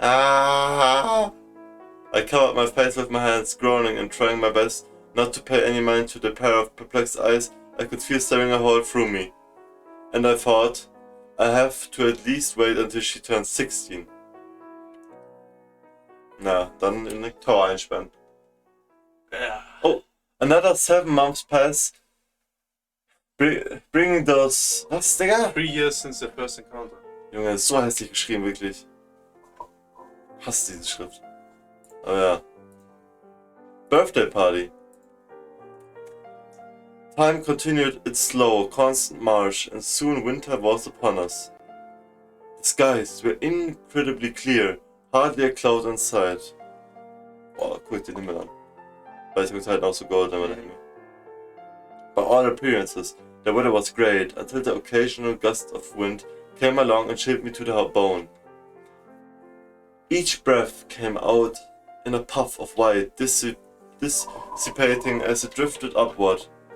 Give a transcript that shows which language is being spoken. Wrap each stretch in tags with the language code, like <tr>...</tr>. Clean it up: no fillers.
<en>Ah! I covered my face with my hands, groaning and trying my best not to pay any mind to the pair of perplexed eyes I could feel staring a hole through me. And I thought, I have to at least wait until she turns 16.</en> <de>Na, dann in den Tower einsperren.</de> <en>Oh, another 7 months pass. Bringing those...</en> <de>Was, Digga?</de> <en>3 years since the first encounter.</en> <de>Junge, ist so hässlich geschrieben, wirklich. Hasse diese Schrift. Aber ja.</de> <en>Birthday party. Time continued its slow, constant march, and soon winter was upon us. The skies were incredibly clear, hardly a cloud in sight.</en> <de>Boah, guck den Himmel an. Vielleicht wird es halt auch so golden, aber der Himmel.</de> <en>By all appearances, the weather was great, until the occasional gust of wind came along and chilled me to the bone. Each breath came out in a puff of white, dissipating as it drifted upward.</en>